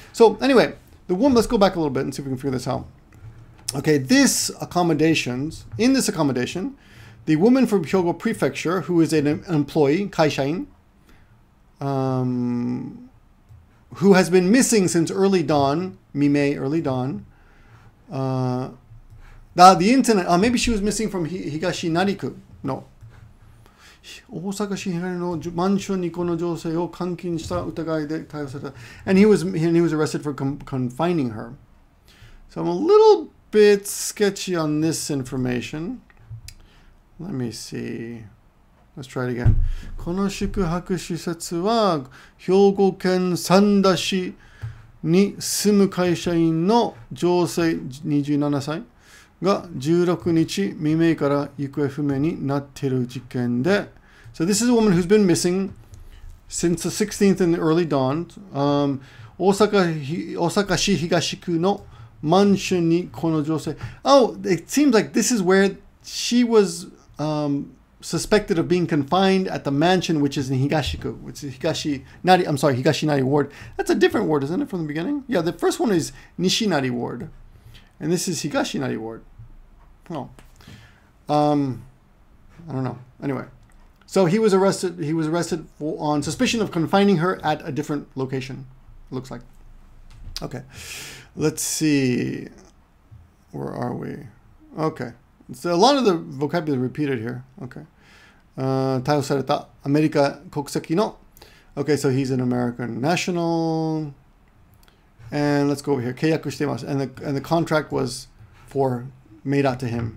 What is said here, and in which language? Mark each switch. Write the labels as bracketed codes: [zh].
[en] So anyway, the woman, let's go back a little bit and see if we can figure this out. Okay, in this accommodation, the woman from Hyōgo Prefecture, who is an employee, kaishain, who has been missing since early dawn, mime, early dawn. The internet, maybe she was missing from higashinari-ku. No. [ja] 大阪市東のマンションにこの女性を監禁した疑いで逮捕された。 [en] And he was arrested for confining her. So I'm a little bit sketchy on this information. Let me see. Let's try it again. [ja] この宿泊施設は兵庫県三田市に住む会社員の女性27歳が16日未明から行方不明になっている事件で、 So this is a woman who's been missing since the 16th in the early dawn. 大阪市東区のマンションにこの女性. [en] Oh, it seems like this is where she was suspected of being confined at the mansion, which is in Higashiku, which is Higashinari Ward. That's a different ward, isn't it, from the beginning? Yeah, the first one is Nishinari Ward. And this is Higashinari Ward. Oh. I don't know. Anyway. So he was arrested. He was arrested on suspicion of confining her at a different location. It looks like. Okay. Let's see. Where are we? Okay. So a lot of the vocabulary repeated here. Okay. [ja] 逮捕されたアメリカ国籍の. [en] Okay, so he's an American national. And let's go over here. 契約してます. And the contract was made out to him.